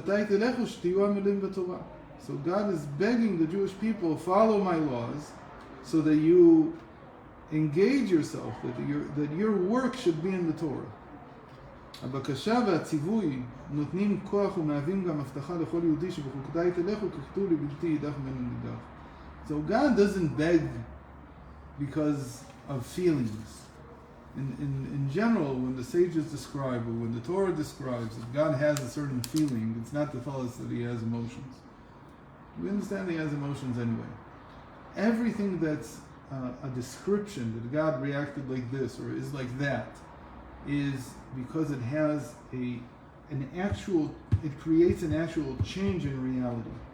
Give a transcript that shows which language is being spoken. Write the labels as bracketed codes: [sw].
[en] So God is begging the Jewish people, follow my laws, so that you engage yourself, that your work should be in the Torah. [he] הבקשה והציווי נותנים כוח ומהווים גם הבטחה לכל יהודי שבחוקותיי תלכו ככתוב לבלתי יידח ממנו נידח. [en] So God doesn't beg because of feelings. In general, when the sages describe, or when the Torah describes that God has a certain feeling, it's not to tell us that He has emotions. We understand He has emotions anyway. Everything that's a description that God reacted like this or is like that is because it has it creates an actual change in reality.